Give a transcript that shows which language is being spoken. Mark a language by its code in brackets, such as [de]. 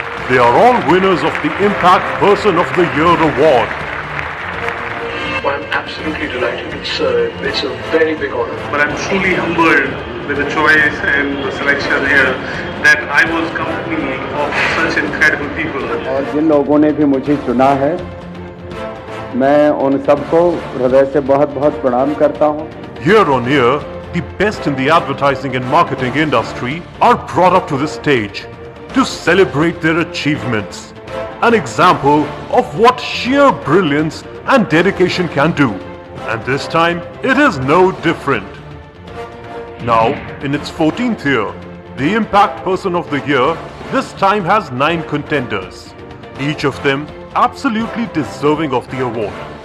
[en] They are all winners of the Impact Person of the Year award. I'm absolutely delighted. It's a very big honor. But I'm truly humbled with the choice and the selection here that I was company of such incredible people. [hi] और जिन लोगों ने भी मुझे चुना है, मैं उन सबको हृदय से बहुत-बहुत प्रणाम करता हूँ. [en] Year on year, the best in the advertising and marketing industry are brought up to the stage to celebrate their achievements. An example of what sheer brilliance and dedication can do. And this time, it is no different. Now, in its 14th year, the Impact Person of the Year this time has 9 contenders, each of them absolutely deserving of the award.